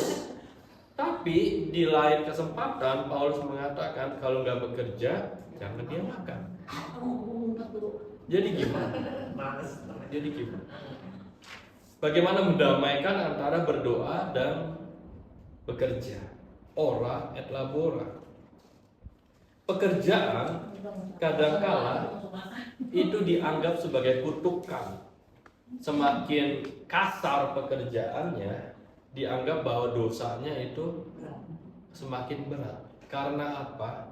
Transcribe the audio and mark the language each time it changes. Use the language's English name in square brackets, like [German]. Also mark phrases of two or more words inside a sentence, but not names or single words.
[Indonesian] Tapi di lain kesempatan Paulus mengatakan kalau nggak bekerja jangan dia makan. Jadi gimana? Bagaimana mendamaikan antara berdoa dan bekerja? [Latin] Ora et labora. [Indonesian] Pekerjaan kadangkala itu dianggap sebagai kutukan. Semakin kasar pekerjaannya, dianggap bahwa dosanya itu semakin berat. Karena apa?